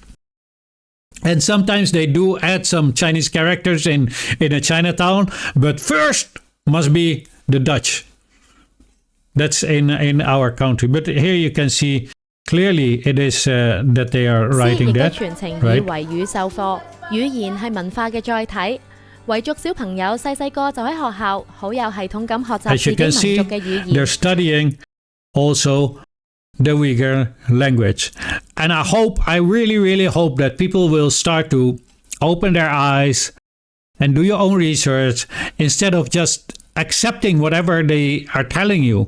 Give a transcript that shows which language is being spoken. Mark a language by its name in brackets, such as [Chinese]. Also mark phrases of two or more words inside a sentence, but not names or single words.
[English] And sometimes they do add some Chinese characters in a Chinatown, but first must be the Dutch. That's in our country. But here you can see clearly it is that they are writing that, right? [Cantonese] 語言係文化嘅載體，遺族小朋友細細個就喺學校好有系統咁學習自己民族嘅語言。 [English] They're studying also the Uyghur language. And I really, really hope that people will start to open their eyes and do your own research instead of just accepting whatever they are telling you.